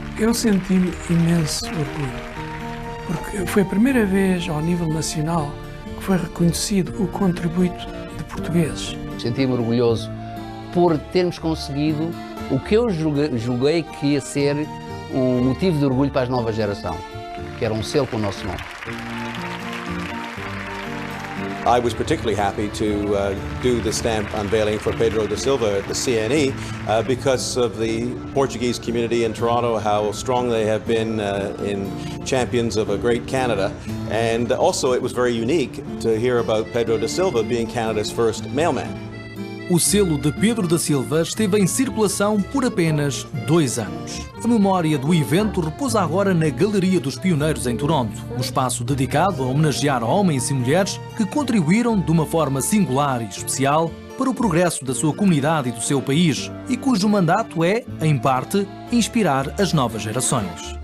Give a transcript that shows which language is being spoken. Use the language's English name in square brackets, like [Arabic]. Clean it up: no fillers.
[Portuguese] Eu senti imenso orgulho, porque foi a primeira vez ao nível nacional que foi reconhecido o contributo de portugueses. Senti-me orgulhoso por termos conseguido o que eu julguei que ia ser um motivo de orgulho para a nova geração, que era um selo com o nosso nome. [English] I was particularly happy to do the stamp unveiling for Pedro da Silva at the CNE because of the Portuguese community in Toronto, how strong they have been in champions of a great Canada. And also it was very unique to hear about Pedro da Silva being Canada's first mailman. [Portuguese] O selo de Pedro da Silva esteve em circulação por apenas 2 anos. A memória do evento repousa agora na Galeria dos Pioneiros em Toronto, um espaço dedicado a homenagear homens e mulheres que contribuíram de uma forma singular e especial para o progresso da sua comunidade e do seu país, e cujo mandato é, em parte, inspirar as novas gerações.